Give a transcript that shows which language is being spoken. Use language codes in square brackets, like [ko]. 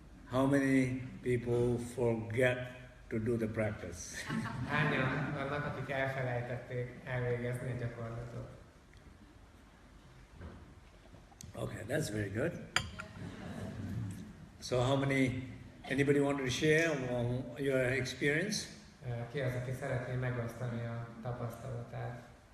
[en] How many people forget to do the practice? [hu] Hányan vannak, akik elfelejtették elvégezni a gyakorlatot? [en] Okay, that's very good. So anybody want to share your experience? [hu] Ki az, aki szeretné megosztani a tapasztalatát?